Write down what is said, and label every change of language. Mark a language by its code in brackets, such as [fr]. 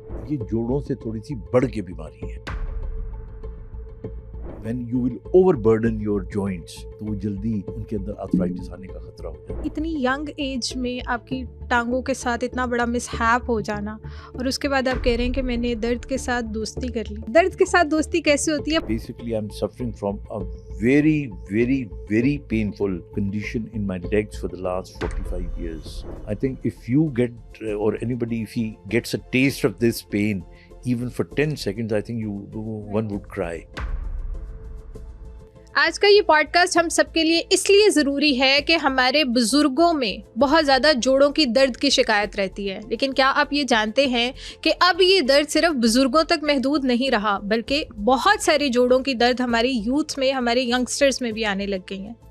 [hi] ये जोड़ों से थोड़ी सी बढ़ के बीमारी है। [en] When you will overburden your joints, [hi] तो वो जल्दी उनके अंदर आर्थराइटिस आने का खतरा होता है। इतनी यंग एज में आपकी टांगों के साथ इतना बड़ा मिसहैप हो जाना, और उसके बाद आप कह रहे हैं कि मैंने दर्द के साथ दोस्ती कर ली। दर्द के साथ दोस्ती कैसे होती है? [en] Basically, I'm suffering from a very painful condition in my legs for the last 45 years. I think if you get, or anybody, if he gets a taste of this pain, even for 10 seconds, I think one would cry. [hi] आज का ये podcast हम सबके लिए इसलिए ज़रूरी है कि हमारे बुज़ुर्गों में बहुत ज़्यादा जोड़ों की दर्द की शिकायत रहती है। लेकिन क्या आप ये जानते हैं कि अब ये दर्द सिर्फ बुज़ुर्गों तक महदूद नहीं रहा, बल्कि बहुत सारी जोड़ों की दर्द हमारी यूथ में, हमारे यंगस्टर्स में भी आने लग गई हैं।